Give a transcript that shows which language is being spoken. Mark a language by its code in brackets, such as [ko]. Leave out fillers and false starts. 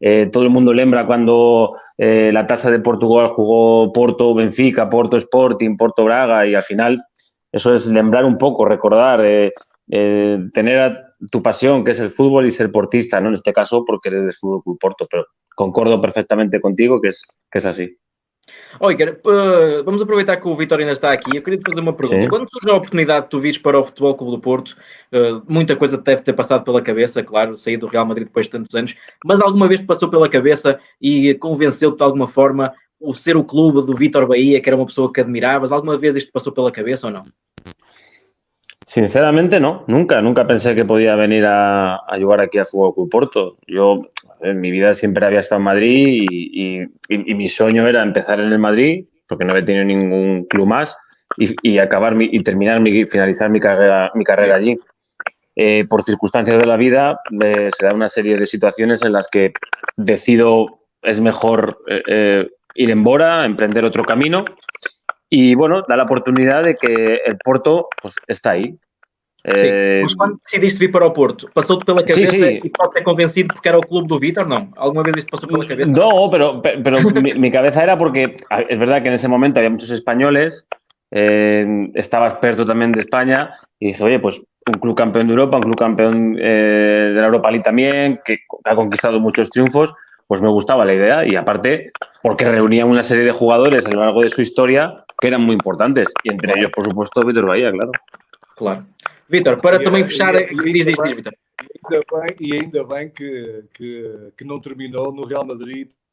[es] Todo el mundo lembra cuando la Taça de Portugal jugó Porto Benfica, Porto Sporting, Porto Braga, y al final eso es lembrar un poco, recordar, tener tu pasión, que es el fútbol, y ser portista, ¿no? En este caso, porque eres del Fútbol Club Porto, pero concordo perfectamente contigo que es así. [pt] Iker, vamos aproveitar que o Vítor ainda está aqui. Eu queria te fazer uma pergunta. Sim. Quando surgiu a oportunidade de tu vires para o Futebol Clube do Porto, muita coisa te deve ter passado pela cabeça, claro, sair do Real Madrid depois de tantos anos, mas alguma vez te passou pela cabeça e convenceu-te de alguma forma o ser o clube do Vítor Bahia, que era uma pessoa que admiravas? Alguma vez isto passou pela cabeça ou não? [es] Sinceramente no, nunca pensé que podía venir a jugar aquí a Fútbol Club Porto. Yo en mi vida siempre había estado en Madrid y mi sueño era empezar en el Madrid, porque no había tenido ningún club más, y acabar finalizar mi carrera allí. Por circunstancias de la vida se da una serie de situaciones en las que decido es mejor ir en Bora, emprender otro camino. Y bueno, da la oportunidad de que el Porto pues, está aí. [pt] Sim. Mas quando decidiste vir para o Porto, passou-te pela cabeça [es] sí. [pt] e pode ter convencido porque era o clube do Vítor, ¿no? [es] ¿Alguna vez isto pasó por la cabeza? No, pero mi cabeza era porque es verdad que en ese momento había muchos españoles, estaba experto también de España y dije, oye, pues un club campeón de Europa, un club campeón de la Europa League también, que ha conquistado muchos triunfos, pues me gustaba la idea y aparte porque reunía una serie de jugadores a lo largo de su historia que eran muy importantes y entre ellos, por supuesto, Vítor Bahía, claro. [pt] Claro. Vítor, para também fechar... Diz, Vítor. E ainda bem que não terminou no Real Madrid.